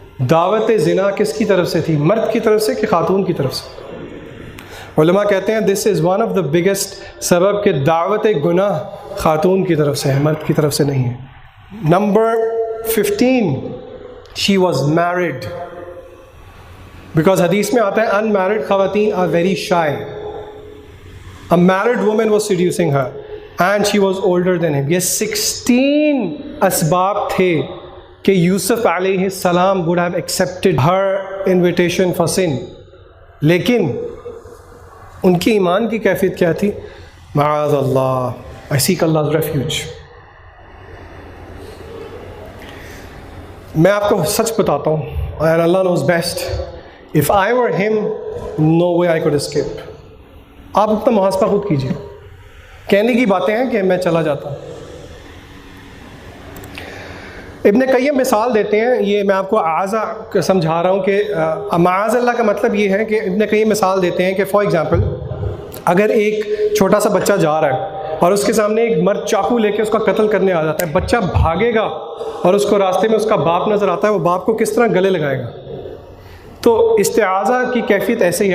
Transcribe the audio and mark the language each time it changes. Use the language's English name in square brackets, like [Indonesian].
[Urdu] دعوت زنا کس کی طرف سے تھی؟ مرد کی طرف سے کہ خاتون کی طرف سے؟ علماء کہتے ہیں [English] this is one of the biggest [Urdu] سبب کہ دعوت گناہ خاتون کی طرف سے ہے، مرد کی طرف سے نہیں ہے. [English] number 15 she was married, because [Urdu] حدیث میں آتا ہے [English] Unmarried خواتین are very shy. A married woman was seducing her and she was older than him. [Urdu] یہ 16 اسباب تھے کہ یوسف علیہ السلام [English] would have accepted her invitation for sin. [Urdu] لیکن ان کی ایمان کی کیفیت کیا تھی؟ معاذ اللہ، [English] I seek Allah's refuge. [Urdu] میں آپ کو سچ بتاتا ہوں، [English] and Allah knows best. If I were him, no way I could escape. [Urdu] آپ اپنا محاسبہ خود کیجیے. کہنے کی باتیں ہیں کہ میں چلا جاتا ہوں. ابن قیم مثال دیتے ہیں، یہ میں آپ کو اعاذہ سمجھا رہا ہوں کہ معاذ اللہ کا مطلب یہ ہے کہ ابن قیم مثال دیتے ہیں کہ فار ایگزامپل اگر ایک چھوٹا سا بچہ جا رہا ہے اور اس کے سامنے ایک مرد چاقو لے کے اس کا قتل کرنے آ جاتا ہے، بچہ بھاگے گا اور اس کو راستے میں اس کا باپ نظر آتا ہے، وہ باپ کو کس طرح گلے لگائے گا؟ تو استعاذہ کی کیفیت ایسے ہی ہے.